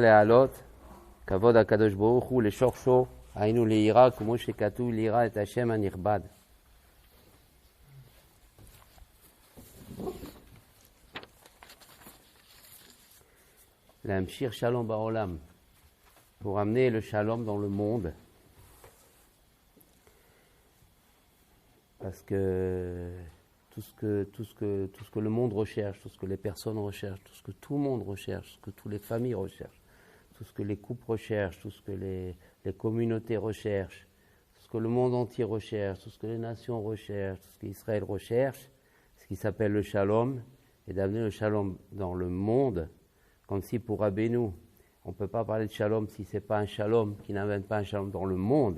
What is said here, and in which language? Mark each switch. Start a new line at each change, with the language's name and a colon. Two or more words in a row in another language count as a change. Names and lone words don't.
Hebrew: להעלות כבוד הקדוש ברוך הוא לשורשו, היינו ליראה, כמו שכתוב ליראה את השם הנכבד. להמשיך שלום בעולם,
French: pour amener le shalom dans le monde. Parce que tout ce que le monde recherche, tout ce que les personnes recherchent, tout ce que tout le monde recherche, tout ce que toutes les familles recherchent, tout ce que les couples recherchent, tout ce que les communautés recherchent, tout ce que le monde entier recherche, tout ce que les nations recherchent, tout ce qu'Israël recherche, ce qui s'appelle le shalom, et d'amener le shalom dans le monde, comme si pour Rabbeinu, on ne peut pas parler de shalom si ce n'est pas un shalom qui n'amène pas un shalom dans le monde.